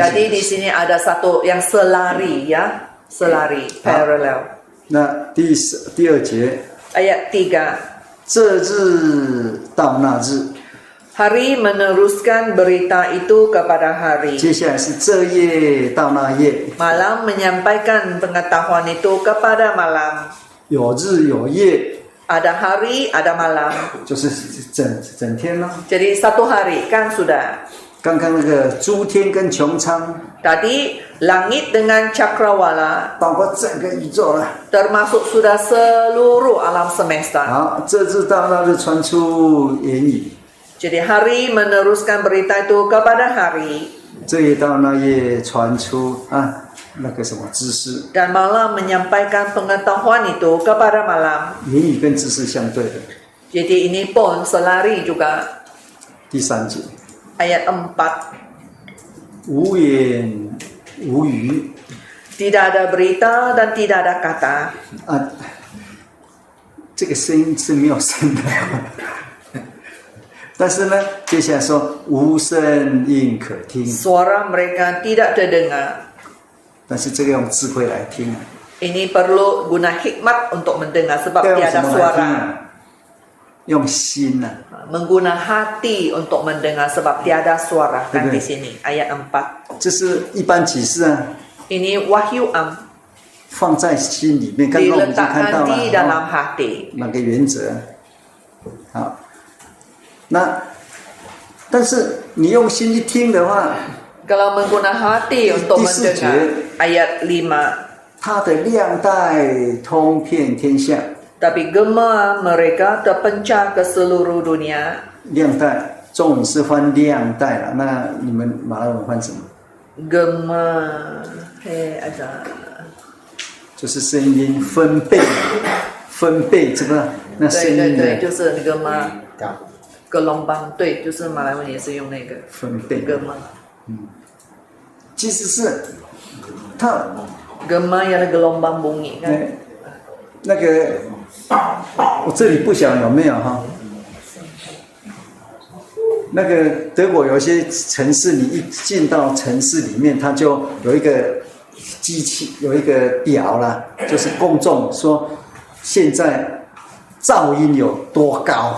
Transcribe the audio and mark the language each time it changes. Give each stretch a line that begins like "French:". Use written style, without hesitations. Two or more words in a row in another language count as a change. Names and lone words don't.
Malay: Jadi di sini ada satu yang selari ya, selari parallel.
Chinese: 那第二节，
Malay: Ayat 3.
Chinese: 这日到那日，
Malay: Hari meneruskan berita itu kepada hari.
Chinese: 接下来是这夜到那夜，
Malay: Malam menyampaikan pengetahuan itu kepada malam.
Chinese: 有日有夜，
Malay: Ada hari, ada malam.
Chinese: 就是整天咯。
Malay: Jadi satu hari kan sudah.
Chinese: 刚刚那个诸天跟穹苍，
Malay: Tadi langit dengan cakrawala
Chinese: 包括整个宇宙了。
Malay: termasuk sudah seluruh alam semesta.
Chinese: 好，这日到那日传出言语，
Malay: Jadi hari meneruskan berita itu kepada hari
Chinese: 这夜到那夜传出那个什么知识，
Malay: dan malam menyampaikan pengetahuan itu kepada malam.
Chinese: 言语跟知识相对的。
Malay: Jadi ini pun selari juga.
Chinese: 第三节，
Malay: Ayat 4.
Chinese: 无言无语
Malay: Tidak ada berita dan tidak ada kata.
Chinese: 啊，这个声音是没有声的。但是呢，接下来说无声音可听，
Malay: Suara mereka tidak terdengar.
Chinese: 但是这个用智慧来听，
Malay: Ini perlu guna hikmat untuk mendengar sebab
Chinese: 要用什
Malay: tiada
Chinese: 么来听
Malay: suara.
Chinese: 啊？用心呐、
Malay: Mengguna hati untuk mendengar sebab tiada suara kan di Betul. sini ayat 4.
Chinese: 这是一般启示啊，
Malay: Ini wahyu am
Chinese: 放在心里面。刚刚我们已经看到
Malay: diletakkan di
Chinese: 了、
Malay: dalam hati.
Chinese: 那个原则。好，那但是你用心去听的话，
Malay: Kalau mengguna hati untuk
Chinese: 第四节
Malay: mendengar ayat 5.
Chinese: 它的亮带通遍天下。
Malay: Tapi gema mereka terpencar ke seluruh dunia.
Chinese: 亮带，中文是翻亮带了，那你们马来文翻什么？
Malay: Gema ada
Chinese: 就是声音分贝，分贝这个那声音对，的就是那个嘛gelombang，对，就是马来文也是用那个分贝。
Malay: gema。
Chinese: 其实是它
Malay: Gema ialah gelombang bunyi kan？
Chinese: 那个我这里不晓得有没有哈。那个德国有一些城市，你一进到城市里面，它就有一个机器，有一个表啦，就是公众说现在噪音有多高。